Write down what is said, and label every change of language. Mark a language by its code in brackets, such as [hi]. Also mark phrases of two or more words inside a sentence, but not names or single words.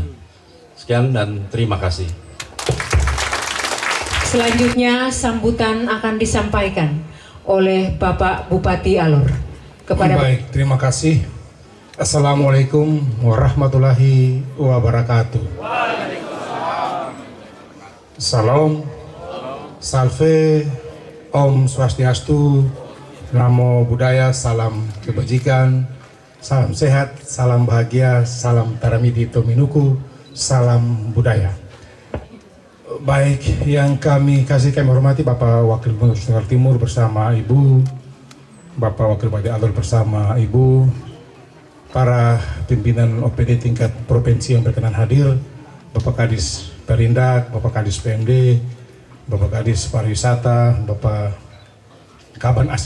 [id] Sekian dan terima kasih. Selanjutnya sambutan akan disampaikan oleh Bapak Bupati Alor. Baik, terima kasih. [ar] السلام عليكم ورحمة الله وبركاته. [id] Salam, salve, [sa] Om Swastiastu, [pi] Namo Buddhaya, [id] salam kebajikan, salam sehat, salam bahagia, salam taramidi tominuku, salam budaya. Baik, yang kami hormati Bapak Wakil Gubernur Nusa Tenggara Timur bersama Ibu, Bapak Wakil Bupati Alor bersama Ibu, para pimpinan OPD tingkat provinsi yang berkenan hadir, Bapak Kadis Perindak, Bapak Kadis PMD, Bapak Kadis Pariwisata, Bapak Kaban Asip.